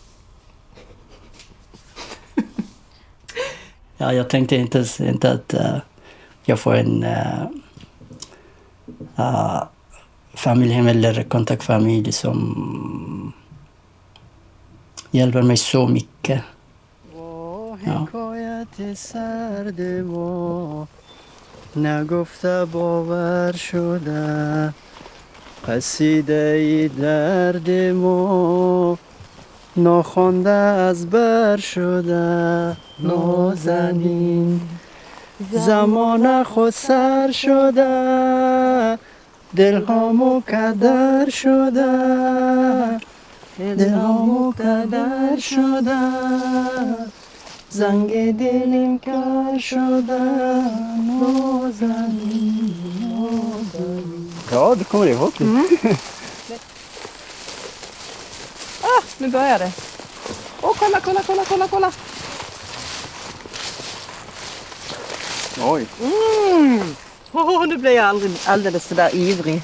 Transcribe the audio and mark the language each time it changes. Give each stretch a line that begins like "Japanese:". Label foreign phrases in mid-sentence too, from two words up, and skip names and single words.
Swedish: Ja, jag tänkte inte att jag får en familjehem eller kontaktfamilj som hjälper mig så mycket. Ja.
Persian: نگفته باور شده قصیده درد ما ناخوانده از بر شده نازنین زمان خود سر شده دلهامو کدر شده دلهامو کدر شده زنگ دلم کر شده نازنین نازنین.
Swedish: Ja, du kommer ihåg det. Nu börjar det. Kolla. Oj. Nu blir jag alldeles så där ivrig.